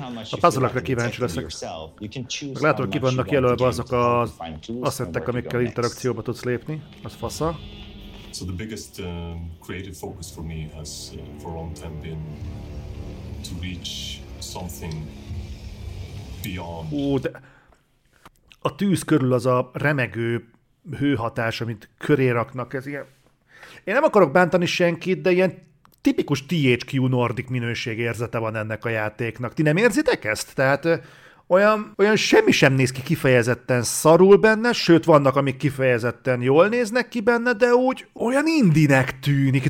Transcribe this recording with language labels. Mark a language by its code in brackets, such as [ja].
[hu] A puzzle-okra kíváncsi leszek. Meg látom, hogy ki vannak jelölve azok az asszettek, amikkel interakcióba tudsz lépni. Az fasza. [en] So the biggest creative focus for me has for a long time been to reach something beyond. [hu] Ó, de a tűz körül az a remegő hőhatás, amit köré raknak, ez ilyen. Én nem akarok bántani senkit, de ilyen tipikus THQ Nordic minőség érzete van ennek a játéknak. Ti nem érzitek ezt? Tehát olyan semmi sem néz ki kifejezetten szarul benne, sőt vannak, amik kifejezetten jól néznek ki benne, de úgy olyan indinek tűnik.